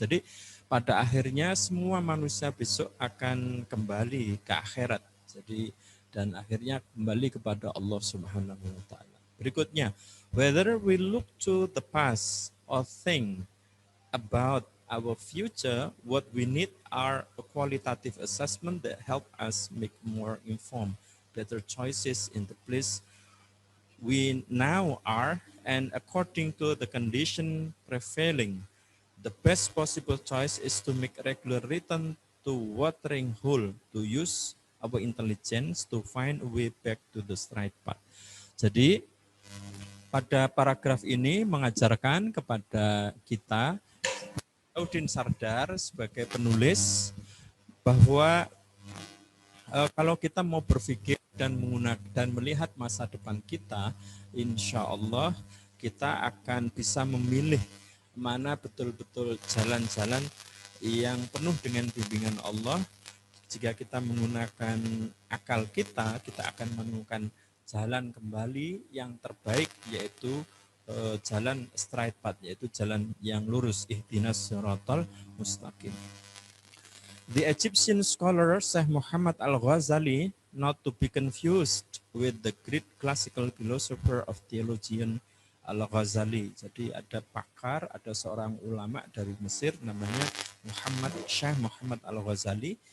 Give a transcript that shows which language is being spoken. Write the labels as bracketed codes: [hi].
[id] Jadi pada akhirnya semua manusia besok akan kembali ke akhirat. Jadi dan akhirnya kembali kepada Allah Subhanahu wa taala. Berikutnya, [en] whether we look to the past or think about our future, what we need are a qualitative assessment that help us make more informed, better choices in the place we now are, and according to the condition prevailing, the best possible choice is to make regular return to watering hole, to use our intelligence to find a way back to the straight path. [id] Jadi pada paragraf ini mengajarkan kepada kita, Udin Sardar sebagai penulis, bahwa kalau kita mau berpikir dan menggunakan dan melihat masa depan kita, insya Allah kita akan bisa memilih mana betul-betul jalan-jalan yang penuh dengan bimbingan Allah. Jika kita menggunakan akal kita, kita akan menemukan jalan kembali yang terbaik, yaitu jalan [en] straight path, [id] yaitu jalan yang lurus, ihdinas siratal mustaqim. [en] The Egyptian scholar Syekh Muhammad Al-Ghazali, not to be confused with the great classical philosopher of theologian Al-Ghazali. [id] Jadi ada pakar, ada seorang ulama dari Mesir namanya Syekh Muhammad Al-Ghazali.